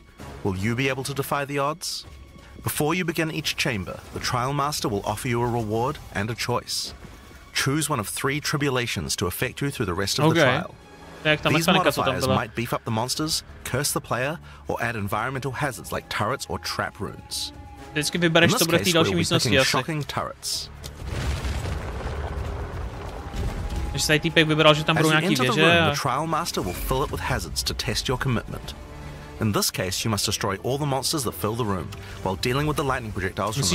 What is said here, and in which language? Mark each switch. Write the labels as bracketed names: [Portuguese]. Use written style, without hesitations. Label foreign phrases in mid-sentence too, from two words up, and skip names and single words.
[English] Will you be able to defy the odds? Before you begin each chamber, the Trial Master will offer you a reward and a choice. Choose one of 3 tribulations to affect you through the rest of the trial. These modifiers might beef up the monsters, curse the player, or add environmental hazards like turrets or trap runes. [Czech] Vždycky vybereš, co bude v té další místnosti asi. Když se tady týpek vybral, že tam budou nějaký věže a... [English] The Trial Master will fill it with hazards to test your commitment. In this case, you must destroy all the monsters that fill the room, while dealing with the lightning projectiles from the